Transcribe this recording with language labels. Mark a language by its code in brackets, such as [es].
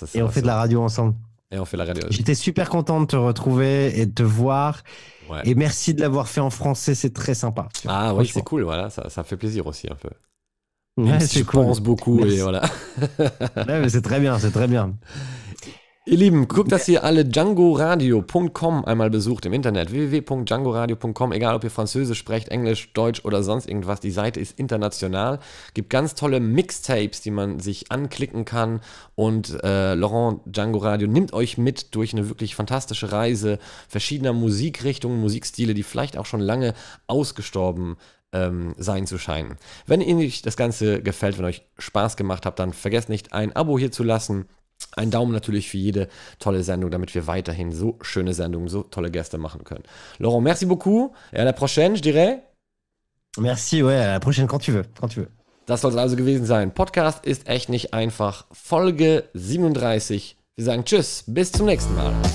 [fr] et on fait de la radio ensemble. Et on fait la radio. J'étais super content de te retrouver et de te voir. Ouais. Et merci de l'avoir fait en français, c'est très sympa. Ah oui, c'est cool, voilà, ça fait plaisir aussi un peu. Ouais, c'est cool. Je pense beaucoup merci. Et voilà. Ouais, mais c'est très bien, c'est très bien. [de] Ihr Lieben, guckt, dass ihr alle djangoradio.com einmal besucht im Internet. www.djangoradio.com, egal ob ihr Französisch sprecht, Englisch, Deutsch oder sonst irgendwas. Die Seite ist international. Gibt ganz tolle Mixtapes, die man sich anklicken kann. Und Laurent Django Radio nimmt euch mit durch eine wirklich fantastische Reise verschiedener Musikrichtungen, Musikstile, die vielleicht auch schon lange ausgestorben sein zu scheinen. Wenn euch das Ganze gefällt, wenn euch Spaß gemacht habt, dann vergesst nicht, ein Abo hier zu lassen. Ein Daumen natürlich für jede tolle Sendung, damit wir weiterhin so schöne Sendungen, so tolle Gäste machen können. [fr] Laurent, merci beaucoup et à la prochaine, je dirais. Merci, ouais, à la prochaine, quand tu veux. [de] Das soll es also gewesen sein. Podcast ist echt nicht einfach. Folge 37. Wir sagen Tschüss, bis zum nächsten Mal.